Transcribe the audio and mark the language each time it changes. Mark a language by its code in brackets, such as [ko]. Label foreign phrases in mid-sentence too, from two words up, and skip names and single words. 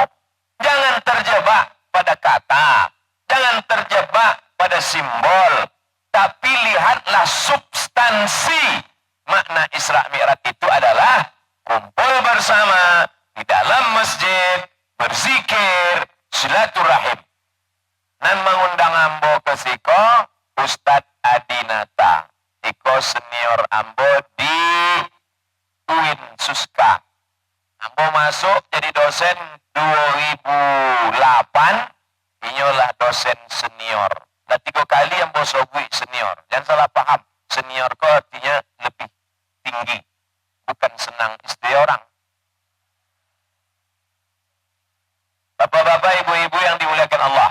[id] Jangan terjebak pada kata. Jangan terjebak pada simbol. Tapi lihatlah substansi. Makna Isra Mi'raj itu adalah kumpul bersama di dalam masjid, berzikir, silaturahim. [min] Dan mengundang ambo ke siko Ustadz Adinata. Iko senior ambo di UIN Suska. Ambo masuk jadi dosen 2008. Inyolah dosen senior. Nah 3 kali ambo sobui senior. [id] Jangan salah paham. Senior kok artinya lebih tinggi. Bukan senang istri orang. Bapak-bapak, ibu-ibu yang dimuliakan Allah.